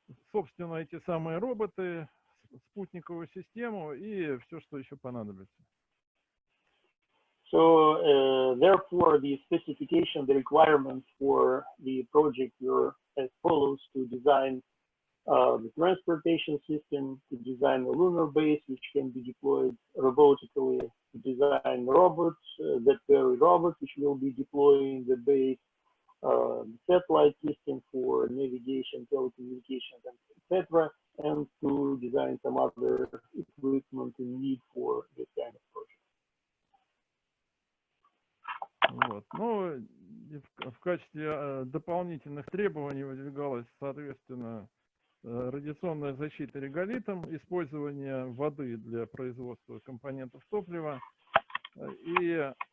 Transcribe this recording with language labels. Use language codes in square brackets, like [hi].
[ru] Собственно, эти самые роботы, спутниковую систему и все, что еще понадобится. [en] So, therefore, the specification, the requirements for the project were as follows: to design the transportation system, to design a lunar base which can be deployed robotically, to design robots, that very robots which will be deploying the base, satellite system for navigation, telecommunications, etc., and to design some other equipment in need for this kind of project. [ru] Вот. Ну, в качестве дополнительных требований выдвигалось, соответственно, радиационная защита реголитом, использование воды для производства компонентов топлива и